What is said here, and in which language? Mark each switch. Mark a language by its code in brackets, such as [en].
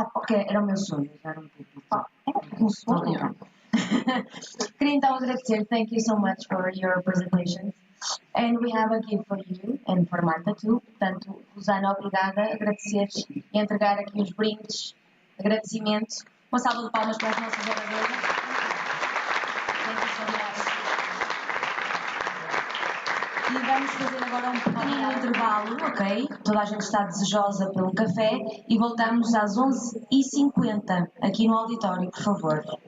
[pt] Porque era o meu sonho usar público. É um sonho. Queria então agradecer. [en] Thank you so much for your presentation. And we have a gift for you and for Marta too. [pt] Portanto, Rosana, obrigada. Agradecer e entregar aqui os brindes. Agradecimento. Uma salva de palmas para as nossas oradoras. [en] Thank you so much. [pt] E vamos fazer agora um pequenino intervalo, ok? Toda a gente está desejosa pelo café e voltamos às 11h50 aqui no auditório, por favor.